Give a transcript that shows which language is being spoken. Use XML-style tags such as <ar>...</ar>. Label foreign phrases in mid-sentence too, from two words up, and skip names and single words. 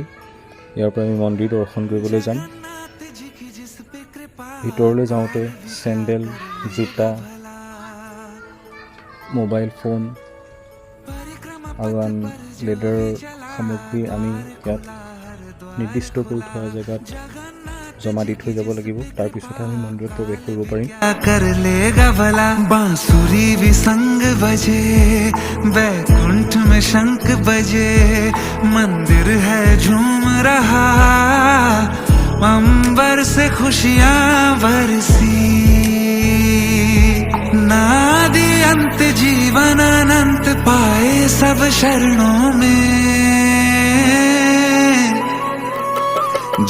<as>ইয়াৰ পৰা আমি মন্দিৰ দৰ্শন কৰিবলৈ যাম। ভিতৰলৈ যাওঁতে চেণ্ডেল, জোতা, মোবাইল ফোন আৰু আন লেডাৰৰ সামগ্ৰী আমি ইয়াত নিৰ্দিষ্ট কৰি থোৱা জেগাত জমা দি থৈ যাব লাগিব। তাৰপিছতহে আমি মন্দিৰত প্ৰৱেশ কৰিব পাৰিম।</as> <hi>बांसुरी भी संग बजे, बैकुंठ में शंख बजे, मंदिर है झूम रहा, अंबर से खुशियां बरसी, नादि अंत जीवन अनंत पाए सब शरणों में।</hi>